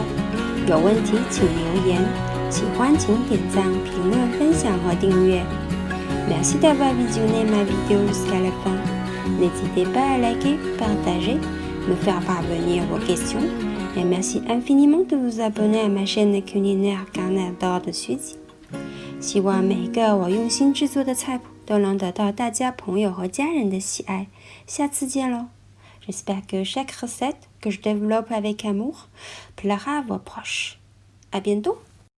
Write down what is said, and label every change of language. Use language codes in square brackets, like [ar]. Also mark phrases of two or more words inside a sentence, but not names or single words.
[zh] 有问题请留言，喜欢请点赞、评论、分享和订阅。 [fr] Merci d'avoir visionné ma vidéo jusqu'à la fin. N'hésitez pas à liker, partager, me faire parvenir vos questions. Et merci infiniment de vous abonner à ma chaîne culinaire Carnet d'or de Suzy. [zh] 希望每一个我用心制作的菜谱都能得到大家朋友和家人的喜爱。下次见喽！ [fr] J'espère que chaque recette que je développe avec amour plaira à vos proches. À bientôt!